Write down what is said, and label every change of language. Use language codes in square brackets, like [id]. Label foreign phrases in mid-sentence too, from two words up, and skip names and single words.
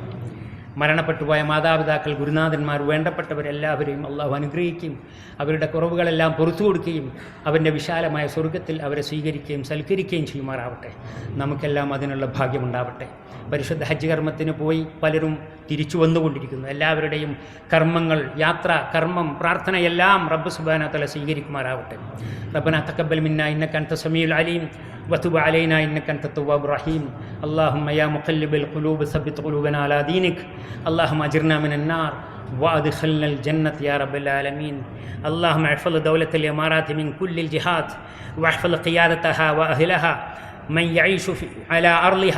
[ml] മരണപ്പെട്ടുപോയ മാതാപിതാക്കൾ, ഗുരുനാഥന്മാർ, വേണ്ടപ്പെട്ടവരെല്ലാവരെയും അള്ളാഹു അനുഗ്രഹിക്കുകയും അവരുടെ കുറവുകളെല്ലാം പുറത്തു കൊടുക്കുകയും അവൻ്റെ വിശാലമായ സ്വർഗത്തിൽ അവരെ സ്വീകരിക്കുകയും സൽക്കരിക്കുകയും ചെയ്യുമാറാവട്ടെ. നമുക്കെല്ലാം അതിനുള്ള ഭാഗ്യമുണ്ടാവട്ടെ. പരിശുദ്ധ ഹജ്ജ് കർമ്മത്തിന് പോയി പലരും തിരിച്ചു വന്നുകൊണ്ടിരിക്കുന്നു. എല്ലാവരുടെയും കർമ്മങ്ങൾ, യാത്ര, കർമ്മം, പ്രാർത്ഥനയെല്ലാം റബ്ബ് [ar] سبحانه وتعالى [ml] സ്വീകരിക്കുമാറാവട്ടെ. [ar] ربنا تقبل منا إنك أنت السميع العليم وتب علينا إنك أنت التواب الرحيم. اللهم يا مقلب القلوب ثبت قلوبنا على دينك. اللهم أجرنا من النار وأدخلنا الجنة يا رب العالمين. اللهم احفظ دولة الإمارات من كل الجهات، واحفظ قيادتها وأهلها من يعيش على أرضها.